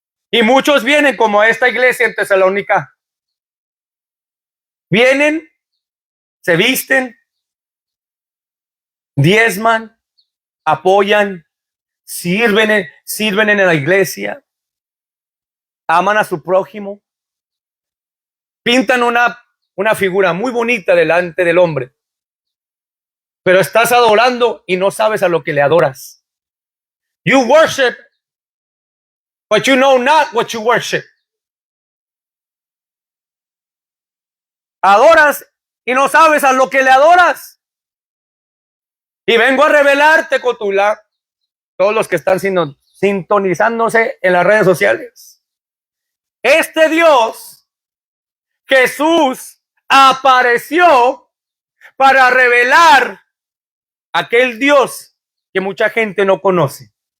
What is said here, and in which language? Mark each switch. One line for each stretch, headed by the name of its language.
Spanish: Y muchos vienen como a esta iglesia en Tesalónica. Vienen, se visten, diezman, apoyan, sirven en la iglesia, aman a su prójimo, pintan una figura muy bonita delante del hombre, pero estás adorando y no sabes a lo que le adoras.
English: You worship, but you know not what you worship.
Spanish: Adoras y no sabes a lo que le adoras. Y vengo a revelarte, Cotula, todos los que están sintonizándose en las redes sociales. Este Dios, Jesús, apareció para revelar aquel Dios que mucha gente no conoce,